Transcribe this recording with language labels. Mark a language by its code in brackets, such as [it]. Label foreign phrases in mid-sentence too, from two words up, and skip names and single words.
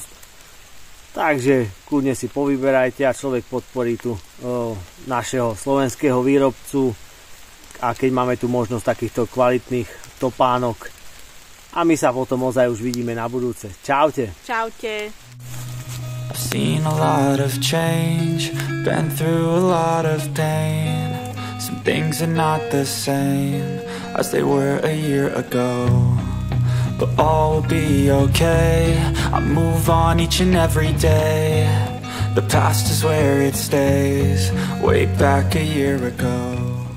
[sk] Takže kľudne si povyberajte a človek podporí tu našeho slovenského výrobcu, a keď máme tu možnosť takýchto kvalitných topánok. A my sa potom ozaj už vidíme na budúce. Čaute. Čaute. [en] I've seen a lot of change, been through a lot of pain. Some things are not the same as they were a year ago, but all will be okay. I move on each and every day. The past is where it stays, way back a year ago.